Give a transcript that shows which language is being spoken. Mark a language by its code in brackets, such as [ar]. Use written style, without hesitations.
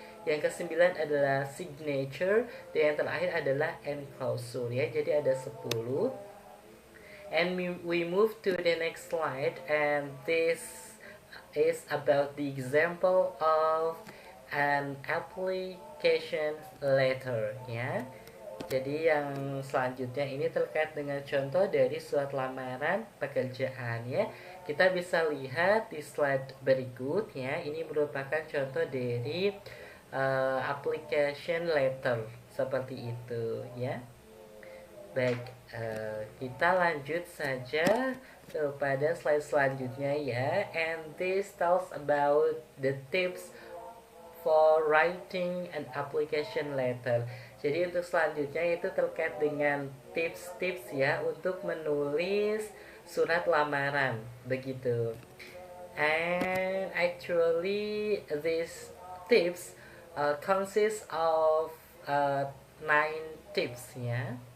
[id] Yang kesembilan adalah signature, dan yang terakhir adalah enclosure ya. Jadi ada 10. [en] And we move to the next slide, and this is about the example of an application letter ya. [id] Jadi yang selanjutnya ini terkait dengan contoh dari surat lamaran pekerjaan ya. Kita bisa lihat di slide berikut ya. Ini merupakan contoh dari application letter seperti itu ya. Baik, kita lanjut saja kepada slide selanjutnya ya. [en] And this tells about the tips for writing an application letter. [id] Jadi untuk selanjutnya itu terkait dengan tips-tips ya untuk menulis surat lamaran begitu. [en] And actually these tips consist of 9 tips ya.